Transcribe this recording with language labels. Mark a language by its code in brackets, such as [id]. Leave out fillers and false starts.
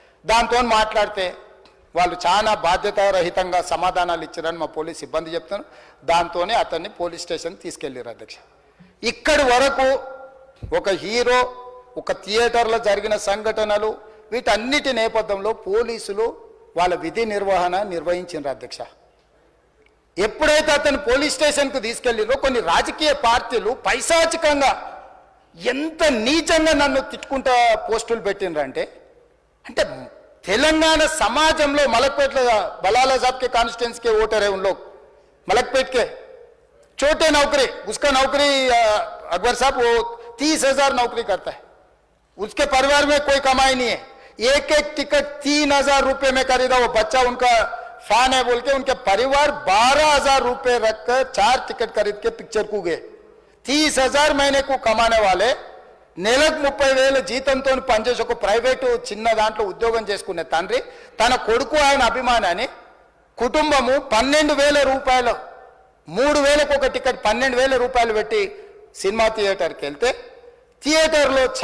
[te] దాంతో మాట్లాడితే వాళ్ళు చాలా బాధ్యతారహితంగా సమాధానాలు ఇచ్చారని మా పోలీస్ సిబ్బంది చెప్తున్నారు. దాంతోనే అతన్ని పోలీస్ స్టేషన్ తీసుకెళ్ళారు అధ్యక్ష. ఇక్కడి వరకు ఒక హీరో, ఒక థియేటర్లో జరిగిన సంఘటనలు, వీటన్నిటి నేపథ్యంలో పోలీసులు వాళ్ళ విధి నిర్వహణ నిర్వహించారు అధ్యక్ష. ఎప్పుడైతే అతను పోలీస్ స్టేషన్కు తీసుకెళ్ళిరో కొన్ని రాజకీయ పార్టీలు పైశాచికంగా ఎంత నీచంగా నన్ను తిట్టుకుంటా పోస్టులు పెట్టినరంటే, అంటే తెలంగాణ समाजంలో [hi] मलकपेट बलाला साहब के कॉन्स्टिट्यूंसी के वोटर है, उन लोग मलकपेट के छोटे नौकरी, उसका नौकरी अकबर साहब वो 30,000 नौकरी करता है, उसके परिवार में कोई कमाई नहीं है, एक एक टिकट 3,000 रुपए में खरीदा, वो बच्चा उनका फैन है बोल के उनके परिवार 12,000 रुपए रखकर 4 टिकट खरीद के पिक्चर को गए. 30,000 महीने को कमाने वाले [te] నెలకు 30,000 జీతంతో పనిచేసి ఒక ప్రైవేటు చిన్న దాంట్లో ఉద్యోగం చేసుకునే తండ్రి తన కొడుకు ఆయన అభిమానాన్ని కుటుంబము 12,000 రూపాయలు 3,000కు ఒక టికెట్ 12,000 రూపాయలు పెట్టి సినిమా థియేటర్కి వెళ్తే థియేటర్లో